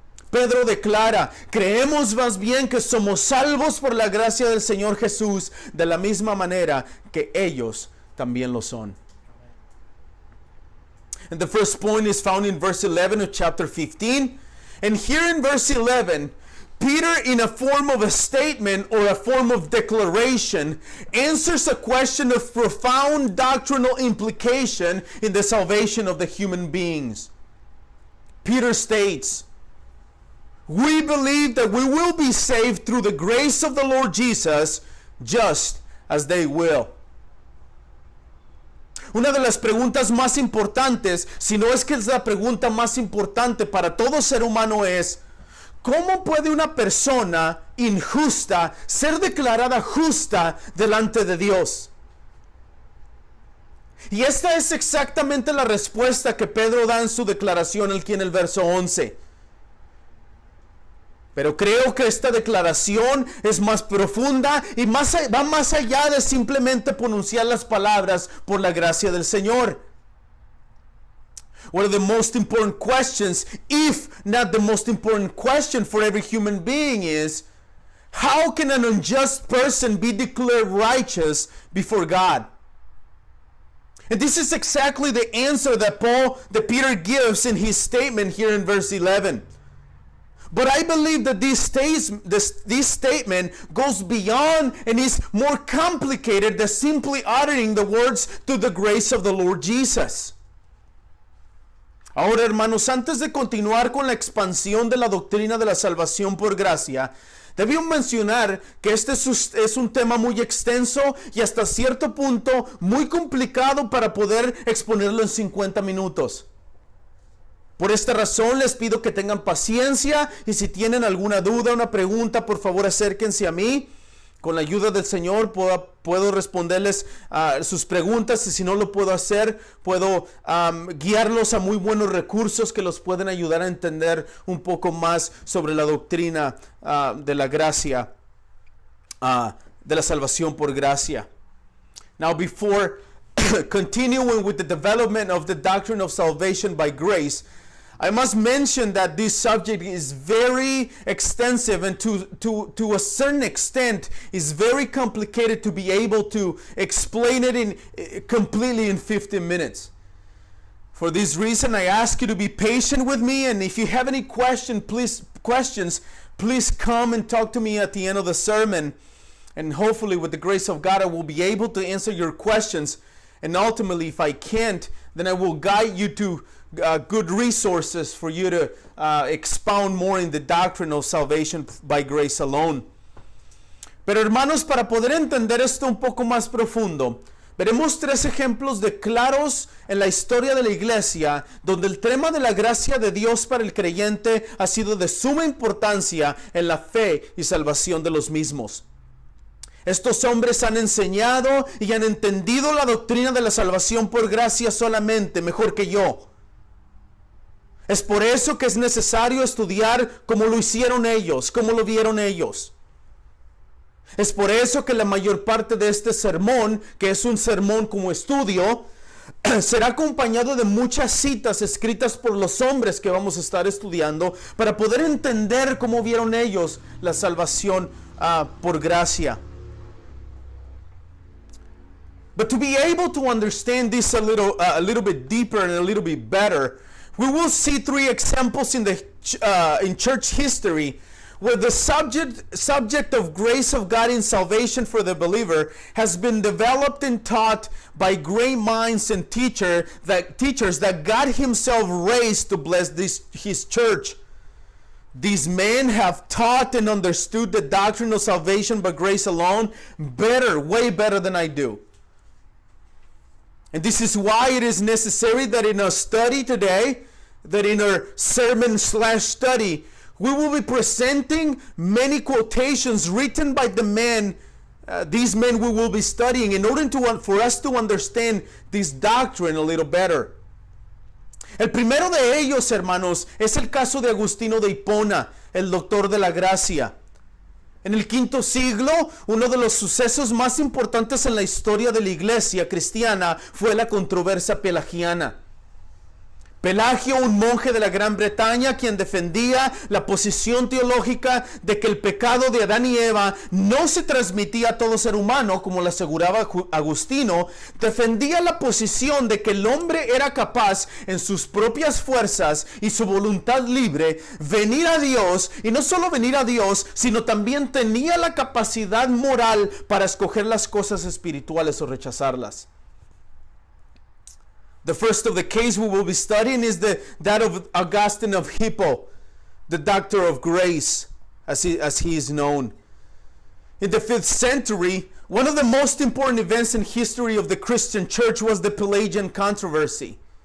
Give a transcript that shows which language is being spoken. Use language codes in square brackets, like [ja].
[es] Pedro declara: creemos más bien que somos salvos por la gracia del Señor Jesús, de la misma manera que ellos también lo son. [en] And the first point is found in verse 11 of chapter 15. And here in verse 11, Peter, in a form of a statement or a form of declaration, answers a question of profound doctrinal implication in the salvation of the human beings. Peter states, we believe that we will be saved through the grace of the Lord Jesus, just as they will. [es] Una de las preguntas más importantes, si no es que es la pregunta más importante para todo ser humano, es: ¿cómo puede una persona injusta ser declarada justa delante de Dios? Y esta es exactamente la respuesta que Pedro da en su declaración aquí en el verso 11. Pero creo que esta declaración es más profunda y va más allá de simplemente pronunciar las palabras por la gracia del Señor. [en] One of the most important questions, if not the most important question for every human being is, how can an unjust person be declared righteous before God? And this is exactly the answer that Peter gives in his statement here in verse 11. But I believe that this statement goes beyond and is more complicated than simply uttering the words "to the grace of the Lord Jesus." [es] Ahora, hermanos, antes de continuar con la expansión de la doctrina de la salvación por gracia, debí mencionar que este es un tema muy extenso y hasta cierto punto muy complicado para poder exponerlo en 50 minutos. Por esta razón les pido que tengan paciencia y si tienen alguna duda, una pregunta, por favor acérquense a mí. Con la ayuda del Señor puedo responderles sus preguntas y si no lo puedo hacer, puedo guiarlos a muy buenos recursos que los pueden ayudar a entender un poco más sobre la doctrina de la gracia, de la salvación por gracia. [en] Now, before continuing with the development of the doctrine of salvation by grace, I must mention that this subject is very extensive and to a certain extent is very complicated to be able to explain it completely in 15 minutes. For this reason, I ask you to be patient with me, and if you have any questions, please come and talk to me at the end of the sermon, and hopefully with the grace of God, I will be able to answer your questions, and ultimately, if I can't, then I will guide you to good resources for you to expound more in the doctrine of salvation by grace alone. [es] Pero hermanos, para poder entender esto un poco más profundo, veremos 3 ejemplos de claros en la historia de la iglesia donde el tema de la gracia de Dios para el creyente ha sido de suma importancia en la fe y salvación de los mismos. Estos hombres han enseñado y han entendido la doctrina de la salvación por gracia solamente mejor que yo. Es por eso que es necesario estudiar como lo hicieron ellos, como lo vieron ellos. Es por eso que la mayor parte de este sermón, que es un sermón como estudio, será acompañado de muchas citas escritas por los hombres que vamos a estar estudiando para poder entender cómo vieron ellos la salvación por gracia. [en] But to be able to understand this a little bit deeper and a little bit better, we will see 3 examples in church history where the subject of grace of God in salvation for the believer has been developed and taught by great minds and teachers that God himself raised to bless his church. These men have taught and understood the doctrine of salvation by grace alone better, way better than I do. And this is why it is necessary that in our study today, that in our sermon/study, we will be presenting many quotations written by the men, these men we will be studying in order for us to understand this doctrine a little better. [es] El primero de ellos, hermanos, es el caso de Agustino de Hipona, el doctor de la gracia. En el V siglo, uno de los sucesos más importantes en la historia de la iglesia cristiana fue la controversia pelagiana. Pelagio, un monje de la Gran Bretaña, quien defendía la posición teológica de que el pecado de Adán y Eva no se transmitía a todo ser humano, como lo aseguraba Agustino, defendía la posición de que el hombre era capaz, en sus propias fuerzas y su voluntad libre, venir a Dios, y no solo venir a Dios, sino también tenía la capacidad moral para escoger las cosas espirituales o rechazarlas. [en] The first of the case we will be studying is that of Augustine of Hippo, the doctor of grace, as he is known. In the 5th century, one of the most important events in history of the Christian church was the Pelagian controversy.